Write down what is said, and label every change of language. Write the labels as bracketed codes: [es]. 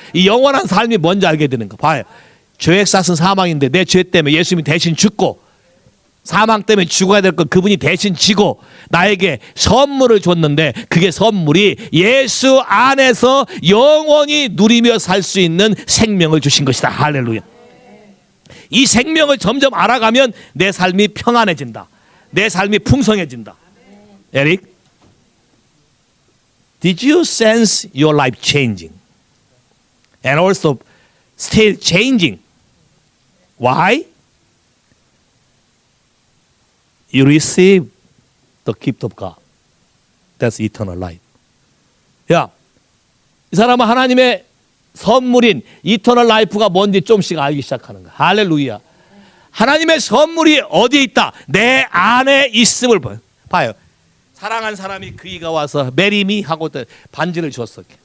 [ko] 이 영원한 삶이 뭔지 알게 되는 거야. 봐요. 죄의 싹은 사망인데 내 죄 때문에 예수님이 대신 죽고, 사망 때문에 죽어야 될 것 그분이 대신 지고 나에게 선물을 줬는데, 그게 선물이 예수 안에서 영원히 누리며 살 수 있는 생명을 주신 것이다. 할렐루야. 이 생명을 점점 알아가면 내 삶이 평안해진다. 내 삶이 풍성해진다. [en] 에릭, did you sense your life changing? And also still changing. Why? You receive the gift of God. That's eternal life. [ko] 야, 이 사람은 하나님의 선물인 이터널 라이프가 뭔지 좀씩 알기 시작하는 거야. 할렐루야. 하나님의 선물이 어디에 있다? 내 안에 있음을 봐요. 사랑한 사람이 그이가 와서 메리미 하고 반지를 줬어.